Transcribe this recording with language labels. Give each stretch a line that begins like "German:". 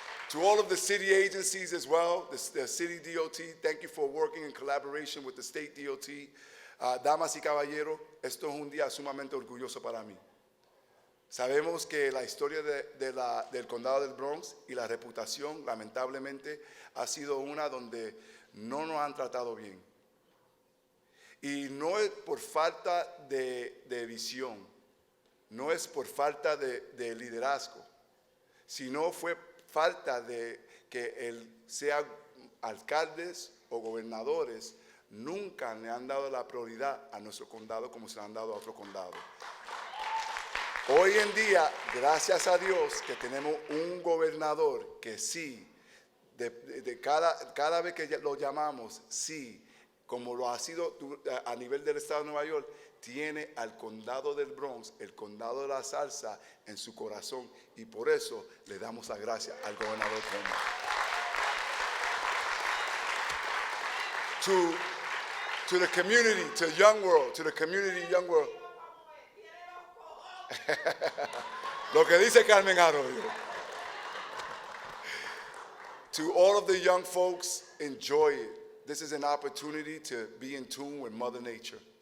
English: To all of the city agencies as well, the city DOT, thank you for working in collaboration with the state DOT.
Spanish: Damas y caballeros, esto es un día sumamente orgulloso para mí. Sabemos que la historia del condado del Bronx y la reputación, lamentablemente, ha sido una donde no nos han tratado bien. Y no es por falta de visión, no es por falta de liderazgo, sino fue falta de que sean alcaldes o gobernadores nunca le han dado la prioridad a nuestro condado como se le han dado a otro condado. Hoy en día, gracias a Dios, que tenemos un gobernador que sí, cada vez que lo llamamos, sí, como lo ha sido a nivel del estado de Nueva York, tiene al condado del Bronx, el condado de la salsa, en su corazón, y por eso le damos las gracias al gobernador Cuomo.
English: To the community, to young world, to the community, young world.
Spanish: Lo que dice Carmen Arroyo.
English: To all of the young folks, enjoy it. This is an opportunity to be in tune with Mother Nature.